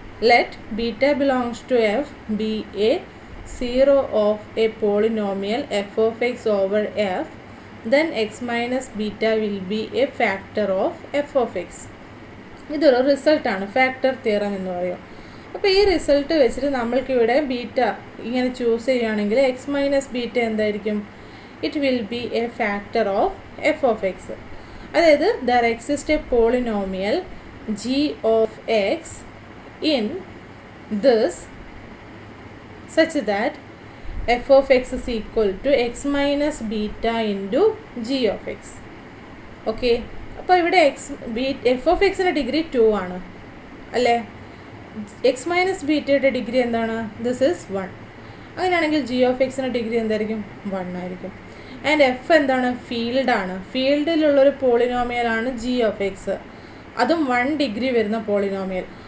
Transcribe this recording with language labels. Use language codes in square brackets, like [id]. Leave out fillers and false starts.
[en] Let beta belongs to F be a 0 of a polynomial f(x) over F, then x minus beta will be a factor of f(x). [ml] ഇതൊരു റിസൾട്ടാണ്, factor theorem എന്ന് പറയും. അപ്പോൾ ഈ result വെച്ചിട്ട് നമ്മൾക്കിവിടെ beta ഇങ്ങനെ choose ചെയ്യുകയാണെങ്കിൽ X minus beta എന്തായിരിക്കും? [en] it will be a factor of f of x. അതായത് there exists a polynomial g of x in this such that f of x is equal to x minus beta into g of x. [ml] Okay, അപ്പോൾ ഇവിടെ F of എക്സിൻ്റെ degree 2 ആണ് അല്ലേ? X minus ബീറ്റയുടെ degree എന്താണ്? [en] This is 1. [ml] അങ്ങനെയാണെങ്കിൽ G of എക്സിൻ്റെ degree എന്തായിരിക്കും? 1 ആയിരിക്കും. ആൻഡ് എഫ് എന്താണ്? ഫീൽഡാണ്. ഫീൽഡിലുള്ളൊരു പോളിനോമിയലാണ് ജി ഓഫ് എക്സ്, അതും 1 ഡിഗ്രി വരുന്ന പോളിനോമിയൽ.